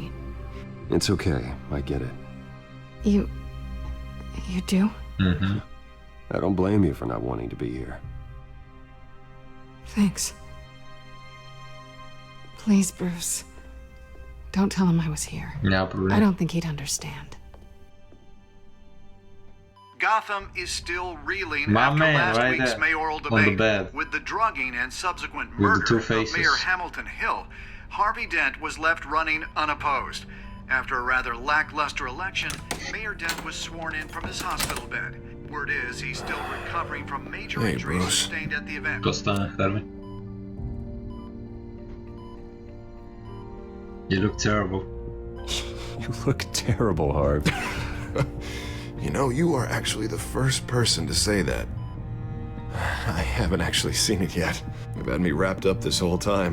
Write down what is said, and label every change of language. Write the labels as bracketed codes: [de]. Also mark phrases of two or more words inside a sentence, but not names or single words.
[en] It's okay. I get it. You do? Mm-hmm. I don't blame you for not wanting to be here. Thanks. Please, Bruce. Don't tell him I was here. [bg] Няма проблем. [en] I don't think he'd understand. Gotham is still reeling My after man, last right week's there, mayoral on the debate. bed. With the drugging and subsequent With the murder two of faces. Mayor Hamilton Hill, Harvey Dent was left running unopposed. After a rather lackluster election, Mayor Dent was sworn in from his hospital bed. Word is he's still recovering from major injuries sustained at the event. [bg] Какво стана, Харви? [en] You look terrible. You look terrible, Harv. You know, you are actually the first person to say that. I haven't actually seen it yet. You've had me wrapped up this whole time.